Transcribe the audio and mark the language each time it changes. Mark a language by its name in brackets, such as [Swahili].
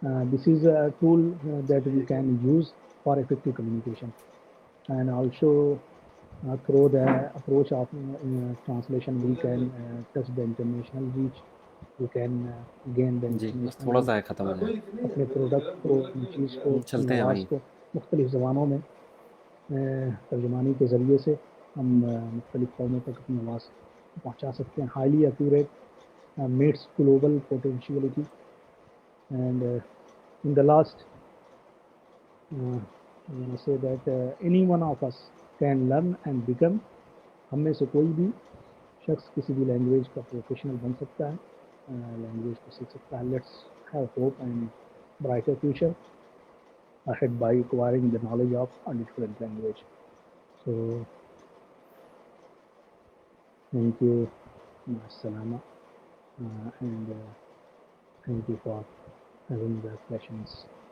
[English] This is a tool that we can use for effective communication, and also through the approach of translation we can touch the international reach. We can gain the [Urdu] جی بس تھوڑا سا ہے ختم ہو جائے. اپنے product کو اپنی چیز کو چلتے ہیں آواز وہیں. کو مختلف زبانوں میں ترجمانی کے ذریعے سے ہم مختلف قوموں تک اپنی آواز پہنچا سکتے ہیں. [English] Highly accurate meets global potentiality. And in the last, I want to say that any one of us can learn and become. [Urdu] ہم میں سے کوئی بھی شخص کسی بھی لینگویج کا پروفیشنل بن سکتا ہے, لینگویج کو سیکھ سکتا ہے. [English] Let's have hope and brighter future ahead by acquiring the knowledge of a different language. So, thank you, Salama, and thank you for having the questions.